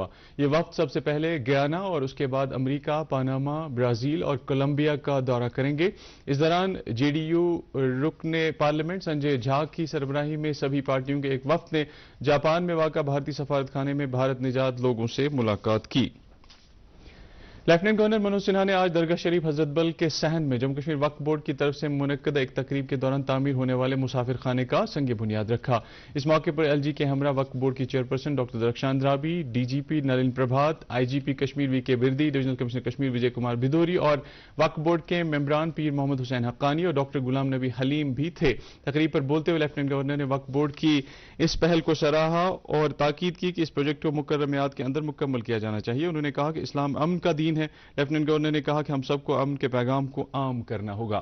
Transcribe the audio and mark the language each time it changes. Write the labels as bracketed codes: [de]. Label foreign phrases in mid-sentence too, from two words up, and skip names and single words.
[ur] یہ وفد سب سے پہلے گیانا اور اس کے بعد امریکہ، پاناما، برازیل اور کولمبیا کا دورہ کریں گے۔ اس دوران JDU رکن پارلیمنٹ سنجے جھا کی سربراہی میں سبھی پارٹیوں کے ایک وفد نے جاپان میں واقع بھارتی سفارت خانے میں بھارت نژاد لوگوں سے ملاقات کی۔ لیفٹیننٹ گورنر منوج سنہا نے آج درگاہ شریف حضرت بل کے صحن میں جموں کشمیر وقف بورڈ کی طرف سے منعقدہ ایک تقریب کے دوران تعمیر ہونے والے مسافر خانے کا سنگ بنیاد رکھا۔ اس موقع پر LG کے ہمراہ وقف بورڈ کی چیئرپرسن ڈاکٹر درخشان رابی، DGP نلین پربھات، IGP کشمیر VK بردی، ڈویژنل کمشنر کشمیر وجے کمار بھدوری اور وقف بورڈ کے ممبران پیر محمد حسین حقانی اور ڈاکٹر غلام نبی حلیم بھی تھے۔ تقریب پر بولتے ہوئے لیفٹیننٹ گورنر نے وقف بورڈ کی اس پہل کو سراہا اور تاکید کی کہ اس پروجیکٹ کو مقررہ میعاد کے اندر مکمل کیا جانا چاہیے۔ انہوں نے کہا کہ اسلام امن کا دین ہے۔ لیفٹیننٹ گورنر نے کہا کہ ہم سب کو امن کے پیغام کو عام کرنا ہوگا۔